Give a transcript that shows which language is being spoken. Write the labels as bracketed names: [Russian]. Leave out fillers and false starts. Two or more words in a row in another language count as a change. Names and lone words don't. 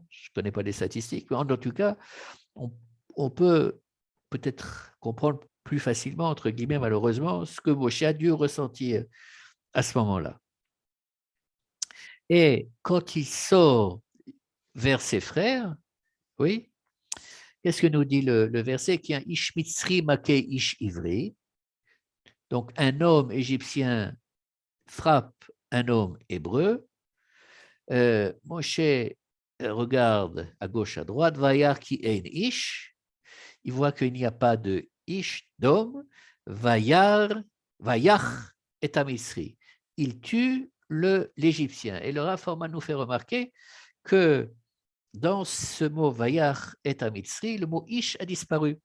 [French] Je ne connais pas les statistiques, mais en tout cas, on peut peut-être comprendre plus facilement, entre guillemets, malheureusement, ce que Moshe a dû ressentir à ce moment-là. Et quand il sort vers ses frères, oui, qu'est-ce que nous dit le verset? Qui est un [Hebrew] איש מצרי מכה איש עברי. [French] Donc, un homme égyptien frappe un homme hébreu. Moshe regarde à gauche, à droite, [Hebrew] וירא כי אין איש. [French] Il voit qu'il n'y a pas de ish, d'homme. [Hebrew] וירא, ויך את המצרי. [French] Il tue l'Égyptien. Et le Rav Forman nous fait remarquer que dans ce mot [Hebrew] ויך את המצרי, [French] le mot ish a disparu.